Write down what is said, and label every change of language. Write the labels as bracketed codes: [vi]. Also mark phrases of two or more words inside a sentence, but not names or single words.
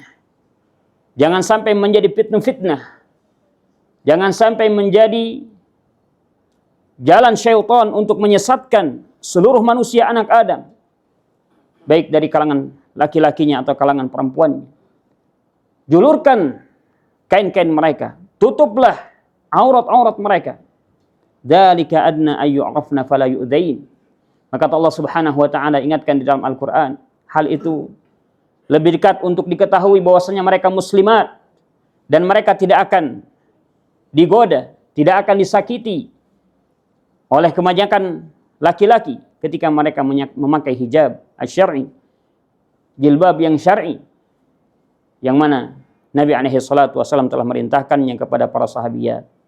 [id] Jangan sampai menjadi fitnah-fitnah. Jangan sampai menjadi jalan syaitan untuk menyesatkan seluruh manusia anak Adam, baik dari kalangan laki-lakinya atau kalangan perempuannya. Julurkan kain-kain mereka, tutuplah aurat-aurat mereka. [ar] ذلك أدنى أن يعرفن فلا يؤذين. [id] Maka Allah [ar] سبحانه وتعالى [id] ingatkan di dalam Al-Qur'an, hal itu lebih dekat untuk diketahui bahwasanya mereka muslimat dan mereka tidak akan digoda, tidak akan disakiti oleh kebanyakan laki-laki ketika mereka memakai hijab asy-syar'i, jilbab yang syar'i, yang mana Nabi [ar] عليه الصلاة والسلام [id] telah merintahkannya kepada para sahabiat.